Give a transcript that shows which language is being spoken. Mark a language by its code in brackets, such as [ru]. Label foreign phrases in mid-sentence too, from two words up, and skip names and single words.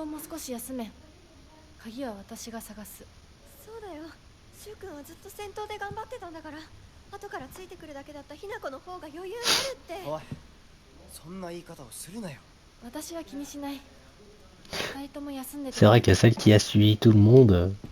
[ja] 相棒も少し休め。鍵は私が探す。そうだよ。シュウ君はずっと戦闘で頑張ってたんだから。後からついてくるだけだったひな子の方が余裕あるって。おい、そんな言い方をするなよ。私は気にしない。二人とも休んでて。 [fr] C'est vrai que celle qui a suivi tout le monde.